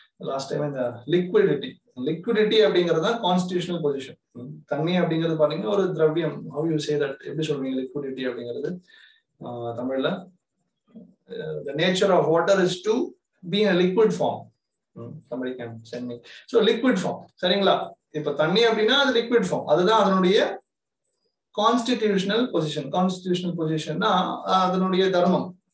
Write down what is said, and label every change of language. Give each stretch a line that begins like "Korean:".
English: last time
Tamil: இந்த liquidity அப்படிங்கிறது தான் கான்ஸ்டிடியூஷனல் பொசிஷன். தண்ணி அப்படிங்கிறது பாத்தீங்கன்னா ஒரு திரவியம்.
English: how you say that,
Tamil: எப்படி சொல்றீங்க லிக்விடிட்டி அப்படிங்கிறது தமிழ்ல?
English: The nature of water is to be in a liquid form. Somebody can send me. So liquid form,
Tamil: சரிங்களா? இப்ப தண்ணி அப்படின்னா அது liquid form, அதுதான் அதனுடைய கான்ஸ்டிடியூஷனல் பொசிஷன். கான்ஸ்டிடியூஷனல் பொசிஷன்னா அதனுடைய தர்மம்.